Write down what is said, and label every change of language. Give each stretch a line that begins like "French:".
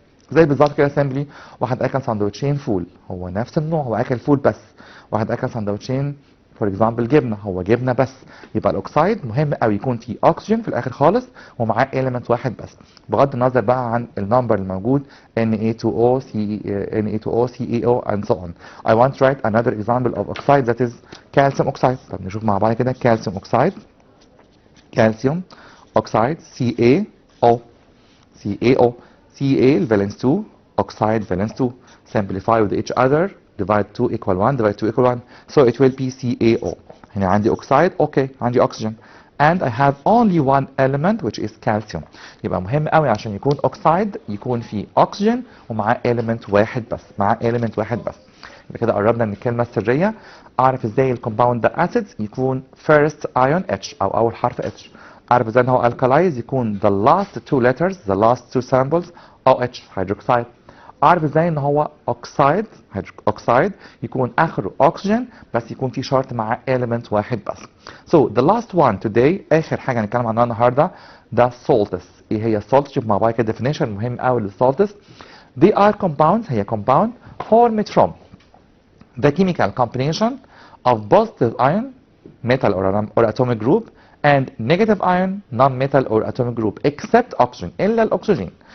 Arabic: زي بالظبط كده سامبلي، واحد اكل سندوتشين فول، هو نفس النوع، هو اكل فول بس. واحد اكل سندوتشين فور اكزامبل جبنه، هو جبنه بس. يبقى الاوكسايد مهم قوي يكون فيه اكسجين في الاخر خالص ومعاه اليمنت واحد بس، بغض النظر بقى عن النمبر الموجود Na2O, Na2O, CaO
English: and so on. I want to write another example of oxide that is calcium oxide.
Arabic: طب نشوف مع بعض كده
English: calcium oxide. calcium oxide CaO CaO Ca valence 2 oxide valence 2 simplify with each other divide 2 equal 1 divide 2 equal 1 so it will be CaO.
Arabic: هنا عندي oxide اوكي عندي oxygen and I have only one element which is calcium. يبقى مهم قوي عشان يكون oxide يكون فيه oxygen ومعاه element واحد بس يبقى كده قربنا من الكلمة السرية. اعرف ازاي الكومباوند ده acid يكون first ion H او اول حرف H. اعرف ازاي ان هو
English: alkalize يكون the last two letters the last two symbols OH hydroxide.
Arabic: اعرف ازاي ان هو oxide يكون اخره oxygen بس يكون في شرط مع element واحد بس.
English: So the last one today
Arabic: اخر حاجه هنتكلم عنها النهارده ده salts. ايه هي salts؟ شوف مع بعض كده definition مهم قوي للsalts.
English: They are compounds هي compound formed from the chemical combination of positive ion metal or atomic group and negative ion non-metal or atomic group except oxygen
Arabic: الا الاكسجين.